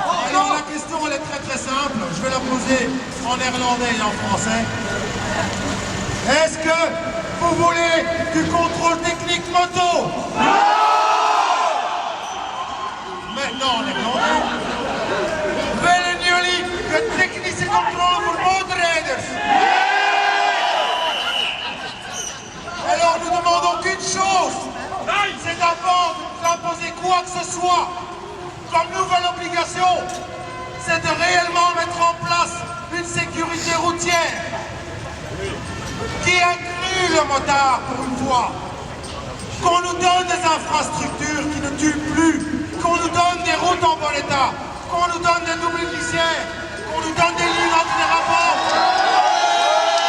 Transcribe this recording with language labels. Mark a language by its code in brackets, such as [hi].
[fr] Alors, la question, elle est très très simple. Je vais la poser en néerlandais et en français. Est-ce que vous voulez du contrôle technique moto? Maintenant, en néerlandais. [nl] Willen jullie de technische controle voor motorrijders? [fr] Alors nous demandons qu'une chose, c'est d'abord de nous imposer quoi que ce soit comme nouvelle obligation, c'est de réellement mettre en place une sécurité routière qui inclut le motard pour une fois, qu'on nous donne des infrastructures qui ne tuent plus, qu'on nous donne des routes en bon état, qu'on nous donne des doubles glissières, qu'on nous donne des lignes anti-dérapantes.